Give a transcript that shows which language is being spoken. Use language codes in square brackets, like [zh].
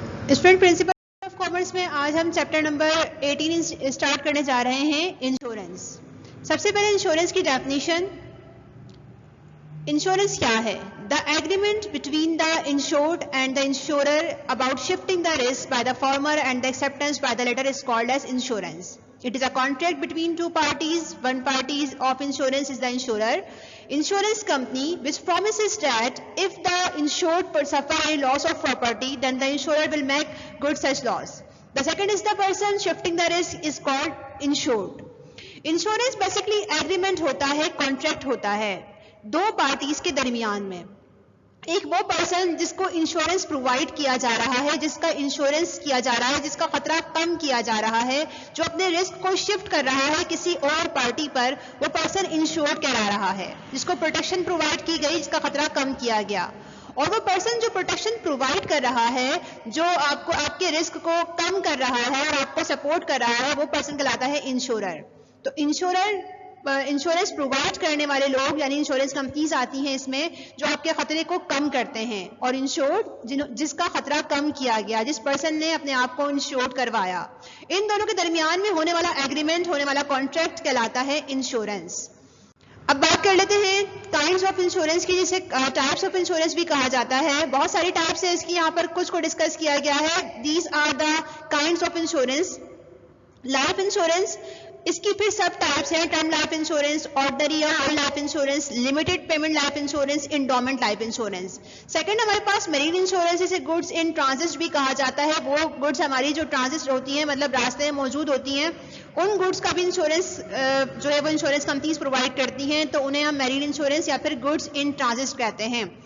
[ur] Student principle of commerce میں آج ہم چیپٹر نمبر 18 اسٹارٹ کرنے جا رہے ہیں انشورنس. سب سے پہلے انشورنس کی ڈیفینیشن. انشورنس کیا ہے؟ [en] The agreement between the insured and the insurer about shifting the risk by the former and the acceptance by the latter is called as insurance. It is a contract between two parties. One party of insurance is the insurer. Insurance company which promises that if the insured suffer any loss of property, then the insurer will make good such loss. The second is the person shifting the risk is called insured. [ur] Insurance basically agreement ہوتا ہے, contract ہوتا ہے دو parties کے درمیان میں. ایک وہ person جس کو انشورنس پرووائڈ کیا جا رہا ہے, جس کا انشورنس کیا جا رہا ہے, جس کا خطرہ کم کیا جا رہا ہے, جو اپنے رسک کو شفٹ کر رہا ہے کسی اور پارٹی پر, وہ پرسن انشورڈ کہلا رہا ہے, جس کو پروٹیکشن پرووائڈ کی گئی, جس کا خطرہ کم کیا گیا. اور وہ پرسن جو پروٹیکشن پرووائڈ کر رہا ہے, جو آپ کے رسک کو کم کر رہا ہے اور آپ کو سپورٹ کر رہا ہے, وہ پرسن کہلاتا ہے انشورر. تو انشورنس پرووائڈ کرنے والے لوگ یعنی انشورنس کمپنیز آتی ہیں اس میں, جو آپ کے خطرے کو کم کرتے ہیں. اور انشورڈ جس کا خطرہ کم کیا گیا, جس پرسن نے اپنے آپ کو انشورڈ کروایا, ان دونوں کے درمیان میں ہونے والا ایگریمنٹ, ہونے والا کانٹریکٹ کہلاتا ہے انشورنس. اب بات کر لیتے ہیں کائنڈز آف انشورنس کی, جسے ٹائپس آف انشورنس بھی کہا جاتا ہے. بہت ساری ٹائپس ہیں اس کی, یہاں پر کچھ کو ڈسکس کیا گیا ہے. [en] These are the kinds of insurance. [ur] Life insurance, اس کی پھر سب ٹائپس ہیں. ٹرم لائف انشورنس, آرڈنری اور whole life insurance, limited payment life insurance, endowment life insurance. Second ہمارے پاس میرین انشورنس, جسے گڈس ان ٹرانزٹ بھی کہا جاتا ہے. وہ گڈس ہماری جو ٹرانزٹ ہوتی ہیں, مطلب راستے میں موجود ہوتی ہیں, ان گڈس کا بھی انشورنس جو ہے وہ انشورنس کمپنیز پرووائڈ کرتی ہیں, تو انہیں ہم میرین انشورنس یا پھر گڈس ان ٹرانزٹ کہتے ہیں.